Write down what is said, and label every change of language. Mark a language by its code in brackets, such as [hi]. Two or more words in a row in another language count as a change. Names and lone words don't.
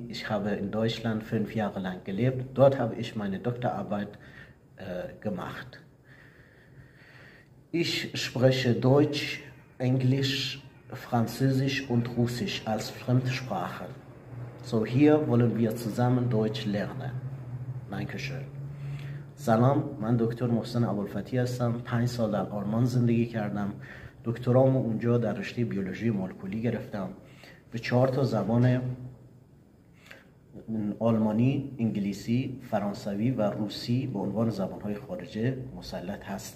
[de] Ich habe in Deutschland 5 Jahre lang gelebt. Dort habe ich meine Doktorarbeit gemacht. Ich spreche Deutsch, Englisch, Französisch und Russisch als Fremdsprachen. So hier wollen wir zusammen Deutsch lernen. Dankeschön. [fa] سلام، من دکتر محسن ابوالفتی هستم. 5 سال در آلمان زندگی کردم. دکترامو اونجا در رشته بیولوژی مولکولی گرفتم. به 4 تا زبان آلمانی، انگلیسی، فرانسوی و روسی به عنوان زبانهای خارجه مسلط هستم.